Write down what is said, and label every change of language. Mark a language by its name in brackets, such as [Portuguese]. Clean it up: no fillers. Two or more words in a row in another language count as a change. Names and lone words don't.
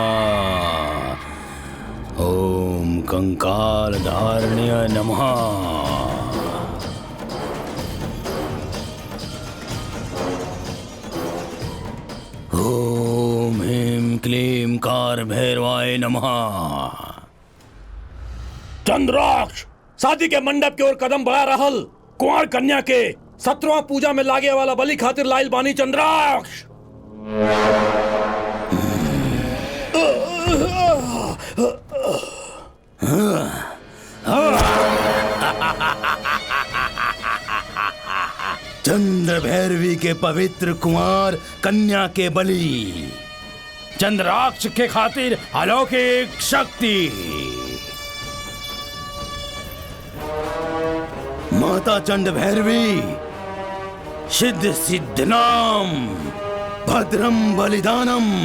[Sanskrit] ओम कंकालधारण्य नमः। ओम ह्रीं क्लीं कार भैरवाय नमः। [Bhojpuri] चंद्राक्ष शादी के मंडप की ओर कदम बढ़ा रहल कुंवर कन्या के 17वां पूजा में लागे वाला बलि खातिर लाइल बानी चंद्राक्ष। चंद्र भैरवी के पवित्र कुंवर कन्या के बलि, चंद्राक्ष के खातिर अलौकिक शक्ति। [Sanskrit] माता चंड भैरवी सिद्ध सिद्धनाम भद्रम बलिदानम।